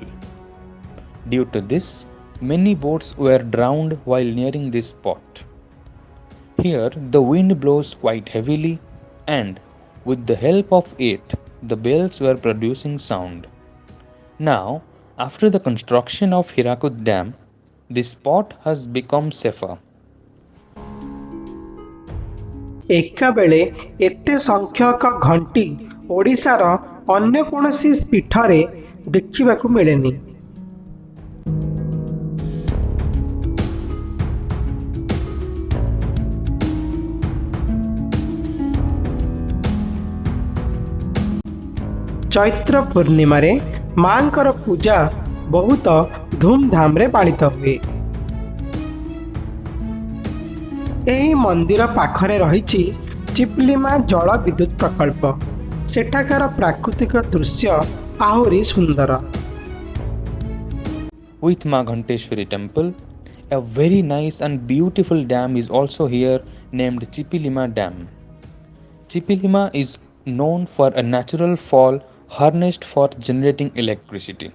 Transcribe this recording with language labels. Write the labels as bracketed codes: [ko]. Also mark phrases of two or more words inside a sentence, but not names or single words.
[en] Due to this, many boats were drowned while nearing this spot. Here, the wind blows quite heavily, and with the help of it, the bells were producing sound. Now, after the construction of Hirakud Dam, this spot has become safer. [or] ଏକାବେଳେ ଏତେ ସଂଖ୍ୟକ ଘଣ୍ଟି ଓଡ଼ିଶାର ଅନ୍ୟ କୌଣସି ପୀଠରେ ଦେଖିବାକୁ ମିଳେନି। ଚୈତ୍ର ପୂର୍ଣ୍ଣିମାରେ ମାଙ୍କର ପୂଜା ବହୁତ ଧୁମଧାମରେ ପାଳିତ ହୁଏ। ଏହି ମନ୍ଦିର ପାଖରେ ରହିଛି ଚିପଲିମା ଜଳ ବିଦ୍ୟୁତ ପ୍ରକଳ୍ପ। ସେଠାକାର ପ୍ରାକୃତିକ ଦୃଶ୍ୟ ଆହୁରି ସୁନ୍ଦର। [en] With Ma Ghanteshwari temple, a very nice and beautiful dam is also here named Chipilima Dam. Chipilima is known for a natural fall harnessed for generating electricity.